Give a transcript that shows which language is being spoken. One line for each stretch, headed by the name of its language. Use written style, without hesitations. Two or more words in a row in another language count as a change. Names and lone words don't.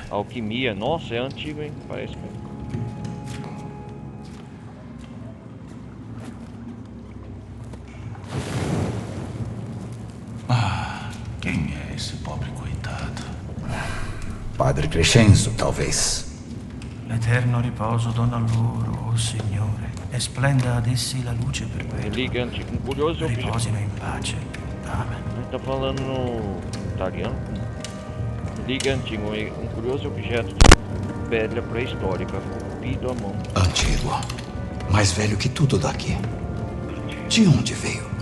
Portuguese: Alquimia, nossa, é antigo, hein? Parece mesmo. Ah, quem é esse pobre coitado? Padre Crescenzo, talvez.
Italian: L'eterno riposo dona loro, o Signore, e splenda ad essi la luce perpetua.
Portuguese: Relíquia antiga. Um curioso objeto.
Italian: Riposino in pace. Amen.
Portuguese: A gente tá falando no italiano. Relíquia antiga. Um curioso objeto de pedra pré-histórica, esculpido à mão. Antigo. Mais velho que tudo daqui. De onde veio?